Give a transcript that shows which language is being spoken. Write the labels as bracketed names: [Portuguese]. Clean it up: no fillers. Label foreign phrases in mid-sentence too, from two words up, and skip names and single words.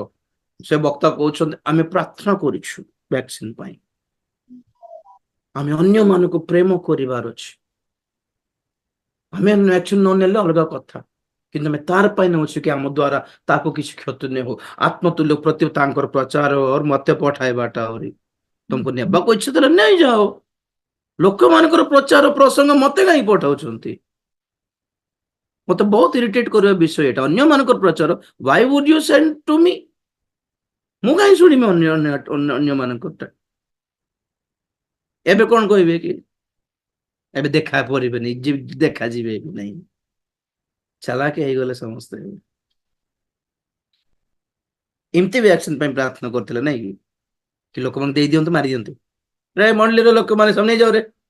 [Odia] ସେ ବକ୍ତା କହୁଛନ୍ତି ଆମେ ପ୍ରାର୍ଥନା କରିଛୁ ଭ୍ୟାକ୍ସିନ ପାଇଁ, ଆମେ ଅନ୍ୟମାନଙ୍କୁ ପ୍ରେମ କରିବାର ଅଛି, ଆମେ ଭ୍ୟାକ୍ସିନ ନ ନେଲେ ଅଲଗା କଥା, କିନ୍ତୁ ଆମେ ତାର ପାଇଁ ନେଉଛୁ କି ଆମ ଦ୍ୱାରା ତାକୁ କିଛି କ୍ଷତି ନ ହଉ। ଆତ୍ମତୁଲ୍ୟ ପ୍ରତି ତାଙ୍କର ପ୍ରଚାର ମତେ ପଠାଇବାଟା ଆହୁରି, ତୁମକୁ ନେବାକୁ ଇଚ୍ଛା ଥିଲେ ନେଇଯାଅ, ଲୋକମାନଙ୍କର ପ୍ରଚାର ପ୍ରସଙ୍ଗ ମତେ କାହିଁ ପଠାଉଛନ୍ତି? ମତେ ବହୁତ ଇରିଟେଟ କରିବା ବିଷୟ ଏଟା, ଅନ୍ୟମାନଙ୍କର ପ୍ରଚାର। [English] why would you send to me? [Odia] ମୁଁ କାହିଁ ଶୁଣିବି ଅନ୍ୟମାନଙ୍କରଟା? ଏବେ କଣ କହିବେ କି ଏବେ ଦେଖା କରିବେନି, ଦେଖାଯିବେ ବି ନାହିଁ। ଚାଲାକି ହେଇଗଲେ ସମସ୍ତେ। ଏମିତି ଭ୍ୟାକ୍ସିନ ପାଇଁ ପ୍ରାର୍ଥନା କରୁଥିଲେ ନାଇଁ କି ଲୋକମାନେ ଦେଇ ଦିଅନ୍ତୁ, ମାରି ଦିଅନ୍ତୁ, ରେ ମଣ୍ଡଳୀର ଲୋକମାନେ ସବୁ ନେଇଯାଉ ରେ।